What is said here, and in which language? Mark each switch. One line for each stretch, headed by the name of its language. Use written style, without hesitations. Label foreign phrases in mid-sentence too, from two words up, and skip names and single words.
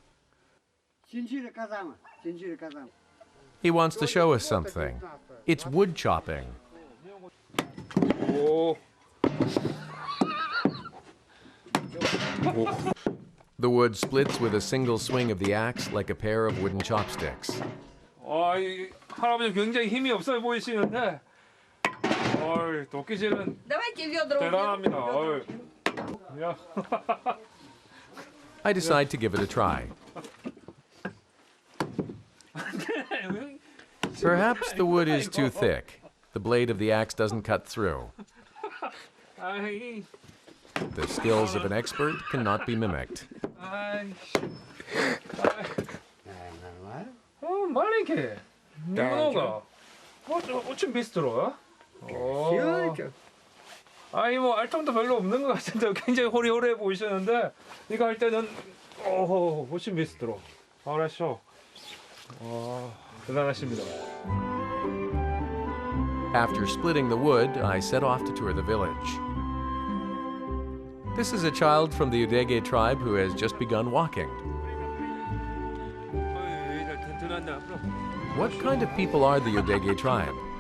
English: He wants to show us something. It's wood chopping.
Korean: 오.
English: The wood splits with a single swing of the axe like a pair of wooden chopsticks.
Korean: 이 할아버지 굉장히 힘이 없어 보이시는데, 도끼질은
Russian: Давайте ведра.
Korean: 대단합니다. 야.
English: I decide to give it a try. Perhaps the wood is too thick. The blade of the axe doesn't cut through.
Korean: 아이,
English: The skills of an expert cannot be mimicked.
Russian: маленькие. немного. очень быстро.
Korean: 뭐 알통도 별로 없는 것 같은데 굉장히 호리호리해 보이시는데 이거 할 때는 훨씬 быстро.
Russian: хорошо.
Korean: 대단하십니다.
English: After splitting the wood, I set off to tour the village. This is a child from the Adeje tribe who has just begun walking. What kind of people are the Adeje tribe?